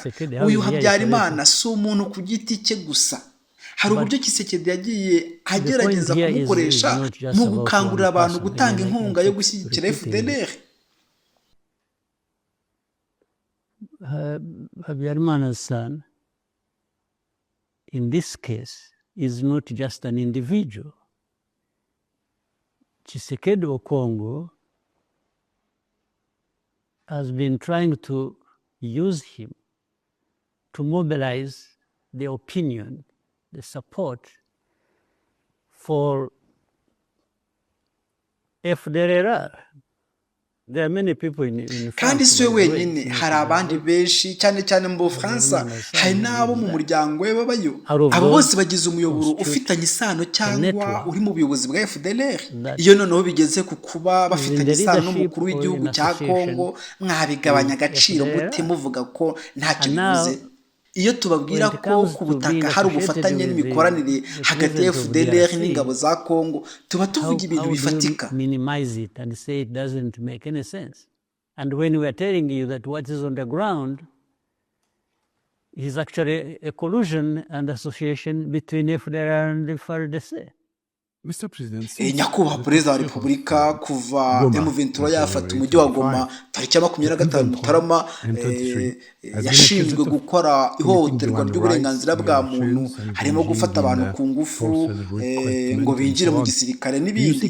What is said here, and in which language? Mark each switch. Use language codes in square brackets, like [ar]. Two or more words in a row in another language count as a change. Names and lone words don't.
[rw] Uyu Habyarimana si umuntu ku giti cye gusa. Hari uburyo Tshisekedi yagiye agerageza kumukoresha mu gukangurira abantu gutanga inkunga yo gushyigikira FDLR. [en] Habyarimana's son, in this case, is not just an individual. Tshisekedi of Congo has been trying to use him to mobilize the opinion, the support for FDLR. There are many people in [rw] kandi si we wenyine, hari abandi benshi cyane cyane mu Bufaransa, hari n'abo mu muryango we babayo. Abo bose bagize umuyoboro ufitanye isano cyangwa uri mu buyobozi bwa FDLR. Iyo noneho bigeze ku kuba bafitanye isano n'umukuru w'igihugu cya Kongo, mwabigabanya agaciro mute muvuga ko ntacyo bivuze? Iyo tubabwira ko ku butaka hari ubufatanye n'imikoranire hagati ya FDLR n'ingabo za Kongo, tuba tuvuga ibintu bifatika. [en] Minimize it and say it doesn't make any sense. And when we are telling you that what is on the ground is actually a collusion and association between FDLR and the FARDC. [rw] Nyakubahwa Perezida wa Repubulika, kuva M23 yafata umujyi wa Goma tariki ya 25 Mutarama, yashinzwe gukora ihohoterwa ry'uburenganzira bwa muntu, harimo gufata abantu ku ngufu ngo binjire mu gisirikare n'ibindi.